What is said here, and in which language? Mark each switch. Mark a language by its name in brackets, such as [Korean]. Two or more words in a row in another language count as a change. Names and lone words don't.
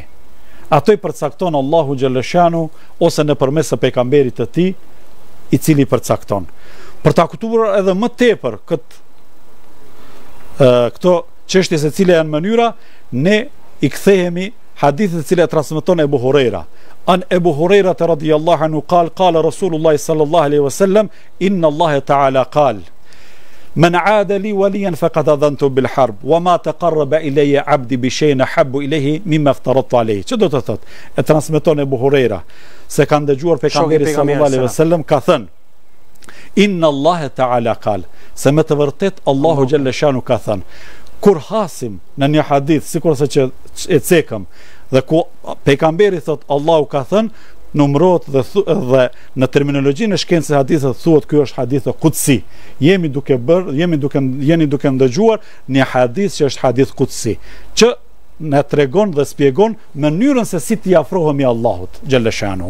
[Albanian] Ato i përcakton Allahu xhaleshanu ose nëpërmes së pejgamberit të tij, i cili i përcakton. Për ta kuptuar edhe më tepër këto çështje se cila janë mënyra, ne i kthehemi hadithet të cilat transmeton Ebu Huraira. [Arabic] عن أبي هريرة رضي الله عنه قال رسول الله صلى الله عليه وسلم إن الله تعالى قال من عاد لي وليا فقد أذنت بالحرب وما تقرب إلي عبدي بشيء أحب إليه مما افترضت عليه. [Albanian] Ço do të thotë? E transmeton Ebu Huraira se ka dëgjuar pejgamberi [Arabic] صلى الله عليه وسلم [Albanian] ka thënë [Arabic] إن الله تعالى قال, [Albanian] se me të vërtet Allahu [Arabic] جل شأنه [Albanian] ka thënë, kur hasim në një hadith sikurse që e cekëm dhe ku pejgamberi thot Allahu ka thënë, numërot dhe në terminologjinë e shkencës e hadithit thuhet ky është [Arabic] حديث قدسي. [Albanian] Jeni duke ndëgjuar një hadith që është [Arabic] حديث قدسي, [Albanian] që na tregon dhe shpjegon mënyrën se si t'i afrohemi Allahut [Arabic] جل شأنه.